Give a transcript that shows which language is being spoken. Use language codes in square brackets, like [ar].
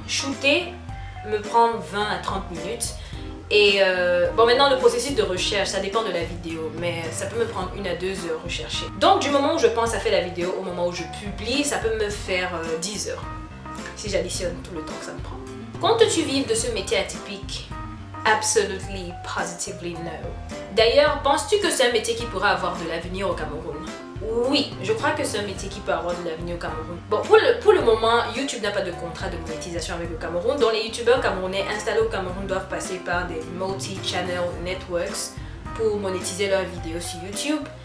[fr] Shooter me prend 20 à 30 minutes. Et bon, maintenant le processus de recherche, ça dépend de la vidéo, mais ça peut me prendre 1 à 2 heures rechercher. Donc du moment où je pense à faire la vidéo au moment où je publie, ça peut me faire 10 heures. Si j'additionne tout le temps que ça me prend. Comptes-tu vivre de ce métier atypique? [en] Absolutely, positively no. [fr] D'ailleurs, penses-tu que c'est un métier qui pourra avoir de l'avenir au Cameroun? Oui, je crois que c'est un métier qui peut avoir de l'avenir au Cameroun. Bon, pour le moment, YouTube n'a pas de contrat de monétisation avec le Cameroun, donc les youtubeurs camerounais installés au Cameroun doivent passer par des multi-channel networks pour monétiser leurs vidéos sur YouTube.